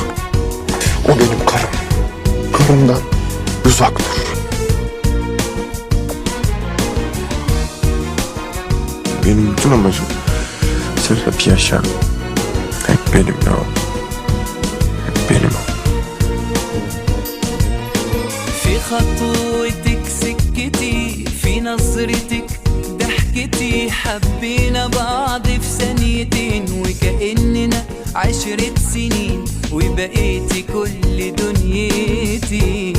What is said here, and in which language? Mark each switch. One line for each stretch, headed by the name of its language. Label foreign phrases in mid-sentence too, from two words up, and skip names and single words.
Turkish: O benim karım. Karımdan uzak dur. Benim bütün amacım sen hep yaşa. Hep benimle ol. Hep benim ol.
Arabic: في خطوتك سكتي في نظرتك ضحكتي حبينا بعض في ثانيتين وكأننا 10 سنين وبقيتي كل دنيتي